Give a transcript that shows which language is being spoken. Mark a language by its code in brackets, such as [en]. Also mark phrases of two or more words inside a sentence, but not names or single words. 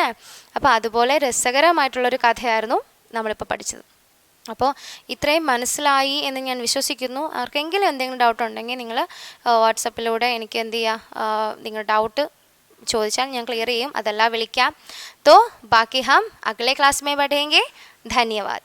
[ml] അപ്പോൾ അതുപോലെ രസകരമായിട്ടുള്ളൊരു കഥയായിരുന്നു നമ്മളിപ്പോൾ പഠിച്ചത്. അപ്പോൾ ഇത്രയും മനസ്സിലായി എന്ന് ഞാൻ വിശ്വസിക്കുന്നു. ആർക്കെങ്കിലും എന്തെങ്കിലും ഡൗട്ട് ഉണ്ടെങ്കിൽ നിങ്ങൾ വാട്സപ്പിലൂടെ എനിക്ക് എന്ത് ചെയ്യുക, നിങ്ങളുടെ ഡൗട്ട് ചോദിച്ചാൽ ഞാൻ ക്ലിയർ ചെയ്യും. അതല്ല വിളിക്കാം. [hi] तो बाकी हम अगले क्लास में बढ़ेंगे. धन्यवाद.